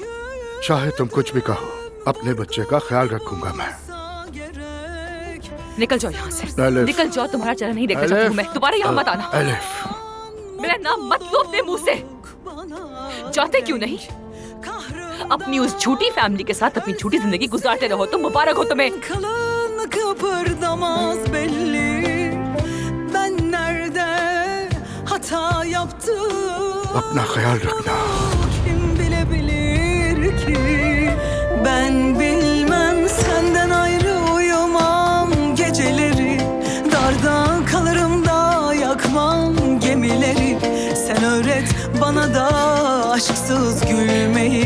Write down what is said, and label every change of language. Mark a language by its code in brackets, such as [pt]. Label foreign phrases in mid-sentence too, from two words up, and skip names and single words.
[ur] چاہے تم کچھ بھی کہو، اپنے بچے کا خیال رکھوں گا میں. نکل جاؤ یہاں سے, एलिफ। نکل جاؤ. تمہارا چہرہ نہیں دیکھنا چاہتی ہوں میں. دوبارہ یہاں مت آنا. एलिफ, میرا نام مت لو اپنے منہ سے. جاتے کیوں نہیں? اپنی اس جھوٹی فیملی کے ساتھ اپنی جھوٹی زندگی گزارتے رہو. تم مبارک ہو تمہیں. [tr] Kalın kıpırdamaz belli. Ben nerede hata yaptım? [ur] اپنا خیال رکھنا. [tr] Kim bilebilir ki? Ben bilmem, senden ayrı uyumam geceleri. Darda kalırım da yakmam gemileri. Sen öğret bana da aşksız gülmeyi.